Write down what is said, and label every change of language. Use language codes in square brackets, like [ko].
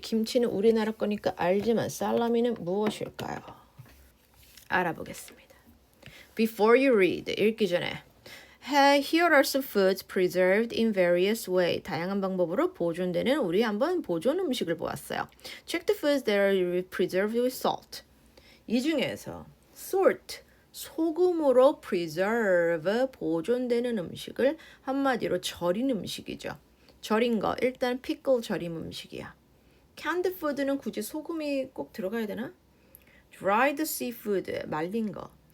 [ko] 김치는 우리나라 거니까 알지만 살라미는 무엇일까요? 알아보겠습니다. [en] Before you read, [ko] 읽기 전에 [en] Here are some foods preserved in various ways. [ko] 다양한 방법으로 보존되는 우리 한번 보존 음식을 보았어요. [en] Check the foods that are preserved with salt. [ko] 이 중에서 salt, 소금으로 preserve, 보존되는 음식을 한마디로 절인 음식이죠. 절인 거, 일단 pickle 절임 음식이야. canned food는 굳이 소금이 꼭 들어가야 되나? dried seafood, 말린 거.